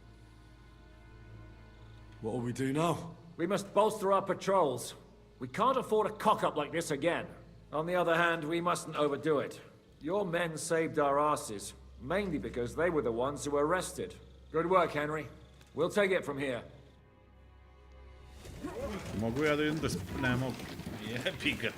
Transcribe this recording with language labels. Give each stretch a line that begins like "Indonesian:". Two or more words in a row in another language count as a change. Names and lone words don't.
English: What'll we do now? We must bolster our patrols. We can't afford a cock-up like this again. On the other hand, we mustn't overdo it. Your men saved our asses, mainly because they were the ones who were arrested. Good work, Henry. We'll take it from here.
Serbian: Mogu ja da idem da ne mogu. Jebi ga.